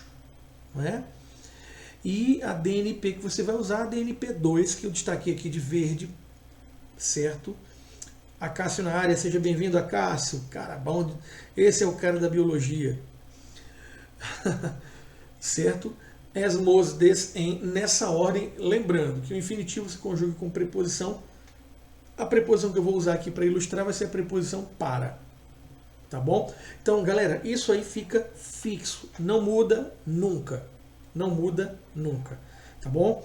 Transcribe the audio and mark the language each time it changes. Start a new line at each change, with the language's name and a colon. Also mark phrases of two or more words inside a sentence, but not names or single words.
Portuguese: Né? E a DNP que você vai usar, a DNP2, que eu destaquei aqui de verde, certo? A Cássio na área, seja bem-vindo, a Cássio. Cara, bom, esse é o cara da biologia. Certo? Es, mos, des, em, nessa ordem, lembrando que o infinitivo se conjuga com preposição. A preposição que eu vou usar aqui para ilustrar vai ser a preposição para. Tá bom? Então, galera, isso aí fica fixo. Não muda nunca. Não muda nunca. Tá bom?